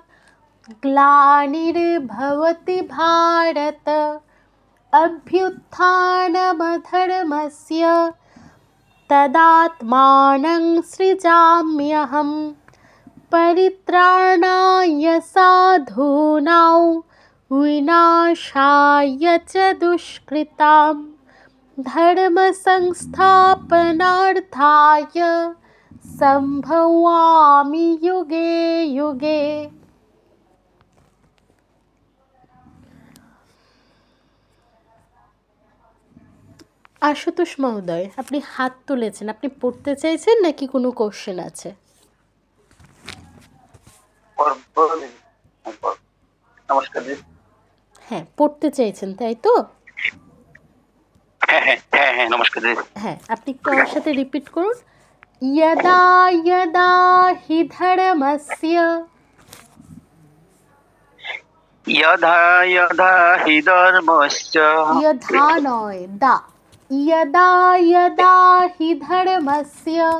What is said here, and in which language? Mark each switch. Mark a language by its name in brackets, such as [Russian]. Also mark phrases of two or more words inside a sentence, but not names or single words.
[Sanskrit] ग्लानिर्भवति भारत अभ्युत्थानमधर्मस्य तदात्मानं सृजाम्यहम् परित्राणाय साधूनां विनाशाय च दुष्कृताम् धर्म संस्थापनार्थाय संभवामि युगे युगे। [Bangla] আশুতোষ মহোদয়, আপনি হাত তুলেছেন, আপনি পড়তে চাইছেন নাকি কোনো কোশ্চেন আছে? নমস্কার জি। হ্যাঁ, পড়তে চাইছেন তাই তো? হ্যাঁ হ্যাঁ হ্যাঁ হ্যাঁ নমস্কার জি। হ্যাঁ, আপনি একটু আমার সাথে রিপিট করুন। [Sanskrit] यदा यदा हि धर्मस्य यदा यदा हि धर्मस्य यथा नय दा यदा यदा हि धर्मस्य